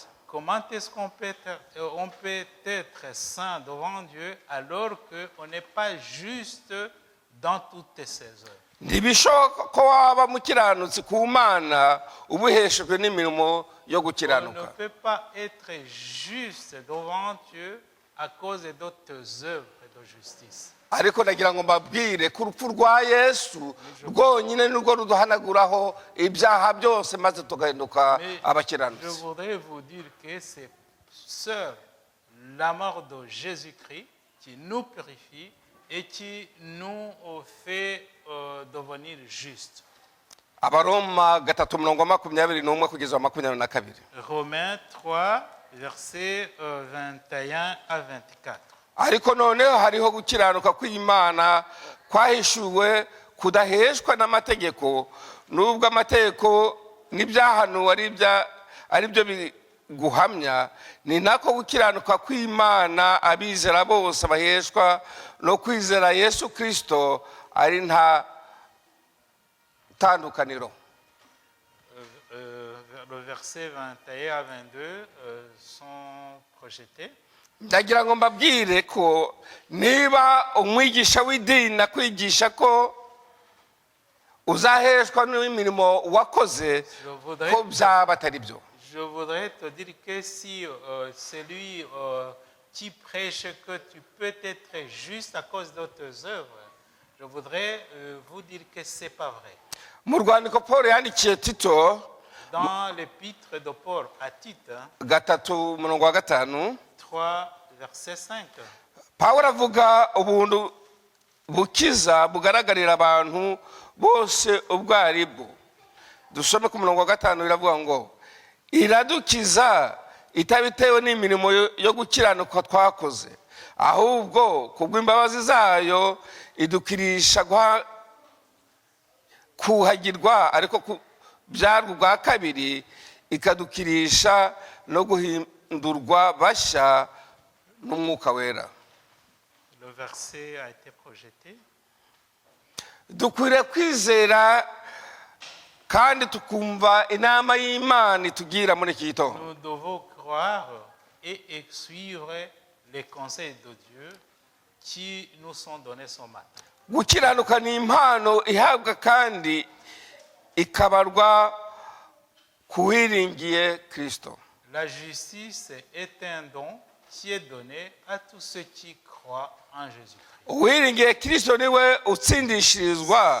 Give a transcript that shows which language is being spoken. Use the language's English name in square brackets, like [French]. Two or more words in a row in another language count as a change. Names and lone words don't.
[French] Comment est-ce qu'on peut être saint devant Dieu alors qu'on n'est pas juste dans toutes ses œuvres? [Kinyarwanda] Ntibishoboka ko waba mukiranutsi ku Mana ubuheshejwe n'imirimo yo [French] On ne [Kinyarwanda] gukiranuka. [French] peut pas être juste devant Dieu à cause de tes œuvres de justice. [Kinyarwanda] Ariko ndagira ngo mbabwire ko urupfu rwa Yesu rwonyine nirwo ruduhanaguraho ibyaha byose maze tugahinduka [French] Mais je [Kinyarwanda] abakiranutsi. [French] voudrais vous dire que c'est seul la mort de Jésus-Christ qui nous purifie et qui nous fait devenir justes. [Kinyarwanda] Abaroma 3:21 kugeza 22. [French] Romains 3, versets 21 à 24. [Kinyarwanda] Ariko noneho hariho gukiranuka kw'Imana kwahishuwe kudaheshwa n'amategeko, nubwo amategeko n'ibyahanuwe ari byo biguhamya, ni nako gukiranuka kw'Imana abizera bose baheshwa no kwizera Yesu Kristo ari nta tandukaniro. [French] Le verset 21 à 22 sont projetés. [Kinyarwanda] Ndagira ngo mbabwire ko niba umwigisha w'idini akwigisha ko uzaheshwa n'imirimo wakoze, ko byaba atari byo. [French] Je voudrais te dire que si celui qui prêche que tu peux être juste à cause de tes œuvres, je voudrais vous dire que ce n'est pas vrai. [Kinyarwanda] Mu rwandiko Paul yandikiye Tito [French] Dans l'épître de Paul à Tite, 3:5, 3, verset 5, [Kinyarwanda] Pawulo avuga ubuntu bukiza bugaragarira abantu bose ubwo ari bwo. Dusome ku 5 biravuga ngo iradukiza itabitewe n'imirimo yo gukiranuka twakoze, ahubwo kubw'imbabazi zayo idukirisha kuhagirwa, ariko byarwa ubwa kabiri ikadukirisha no guhindurwa bashya n'umwuka wera. [French] le verset a été projeté. [Kinyarwanda] Dukwiriye kwizera kandi tukumva inama y'Imana itugira muri iki gitondo. [French] Nous devons croire et suivre les conseils de Dieu qui nous sont donnés ce matin. [Kinyarwanda] Gukiranuka ni impano ihabwa kandi ikabarwa kuwiringiye Kristo. [French] La justice est un don qui est donné à tous ceux qui croient en Jésus-Christ. [Kinyarwanda] Uwiringiye Kristo niwe utsindishirizwa.